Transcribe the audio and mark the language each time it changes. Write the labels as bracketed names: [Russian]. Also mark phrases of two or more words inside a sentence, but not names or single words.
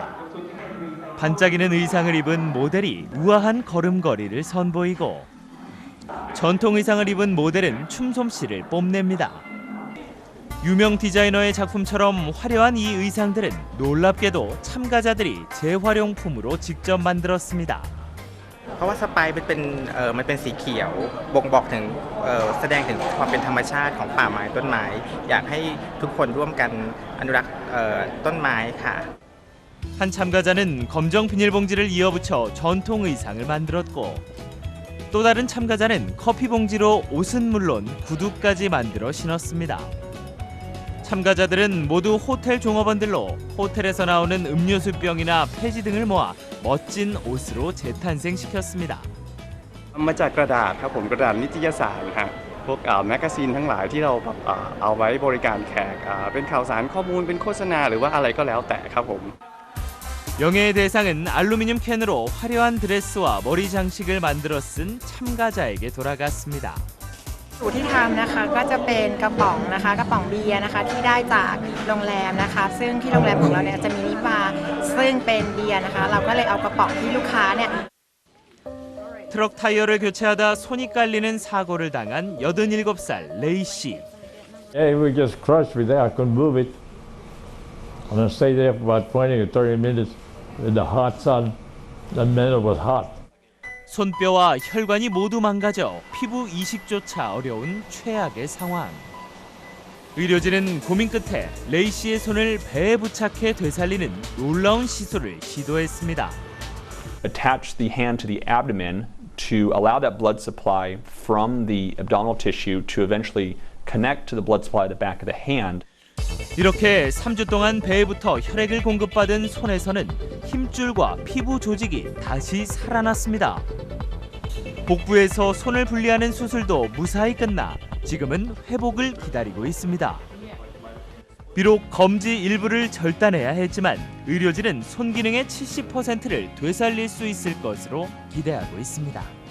[Korean] 반짝이는 의상을 입은 모델이 우아한 걸음걸이를 선보이고 전통 의상을 입은 모델은 춤솜씨를 뽐냅니다. 유명 디자이너의 작품처럼 화려한 이 의상들은 놀랍게도 참가자들이 재활용품으로 직접 만들었습니다. [Thai] เพราะว่าสไปร์มันเป็นสีเขียวบ่งบอกถึงแสดงถึงความเป็นธรรมชาติของป่าไม้ต้นไม้อยากให้ทุกคนร่วมกันอนุรักษ์ต้นไม้ค่ะ [Korean] 한 참가자는 검정 비닐봉지를 이어붙여 전통 의상을 만들었고 또 다른 참가자는 커피 봉지로 옷은 물론 구두까지 만들어 신었습니다. 참가자들은 모두 호텔 종업원들로 호텔에서 나오는 음료수병이나 폐지 등을 모아 멋진 옷으로 재탄생시켰습니다. [Thai] มาจากกระดาษครับผมกระดาษนิตยสารฮะพวกแมกกาซีนทั้งหลายที่เราเอาไว้บริการแขกเป็นข่าวสารข้อมูลเป็นโฆษณาหรือว่าอะไรก็แล้วแต่ครับผม [Korean] 영예의 대상은 알루미늄 캔으로 화려한 드레스와 머리 장식을 만들어 쓴 참가자에게 돌아갔습니다. [Thai] สูตรที่ทำนะคะก็จะเป็นกระป๋องนะคะกระป๋องเบียร์นะคะที่ได้จากโรงแรมนะคะซึ่งที่โรงแรมของเราเนี่ยจะมีนิบาร์ซึ่งเป็นเบียร์นะคะเราก็เลยเอากระป๋องที่ลูกค้าเนี่ย [Korean] 트럭 타이어를 교체하다 손이 깔리는 사고를 당한 87살 레이 씨. [English] Yeah, we just crushed with that. I couldn't move it. And I stayed there for about 20 or 30 minutes in the hot sun. The minute was hot. [Korean] 손뼈와 혈관이 모두 망가져 피부 이식조차 어려운 최악의 상황. 의료진은 고민 끝에 레이 씨의 손을 배에 부착해 되살리는 놀라운 시술을 시도했습니다. [English] Attach the hand to the abdomen to allow that blood supply from the abdominal tissue to eventually connect to the blood supply at the back of the hand. [Korean] 이렇게 3주 동안 배에부터 혈액을 공급받은 손에서는 힘줄과 피부 조직이 다시 살아났습니다. 복부에서 손을 분리하는 수술도 무사히 끝나 지금은 회복을 기다리고 있습니다. 비록 검지 일부를 절단해야 했지만 의료진은 손 기능의 70%를 되살릴 수 있을 것으로 기대하고 있습니다.